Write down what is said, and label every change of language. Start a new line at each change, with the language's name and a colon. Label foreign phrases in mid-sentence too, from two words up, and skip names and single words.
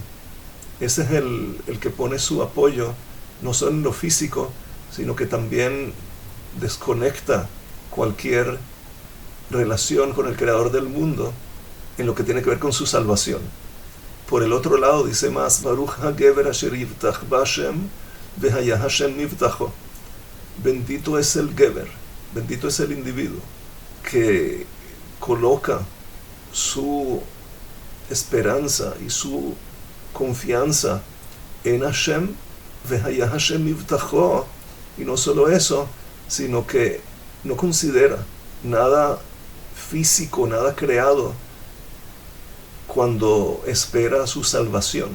Spanish: Ese es el que pone su apoyo, no solo en lo físico, sino que también desconecta cualquier relación con el creador del mundo en lo que tiene que ver con su salvación. Por el otro lado dice más,
Hebrew: ברוך הגבר אשר יבטח בהשם והיה השם מבטחו.
Spanish: Bendito es el geber, bendito es el individuo que coloca su esperanza y su confianza en Hashem,
Hebrew: והיה השם מבטחו,
Spanish: y no solo eso, sino que no considera nada físico, nada creado cuando espera su salvación.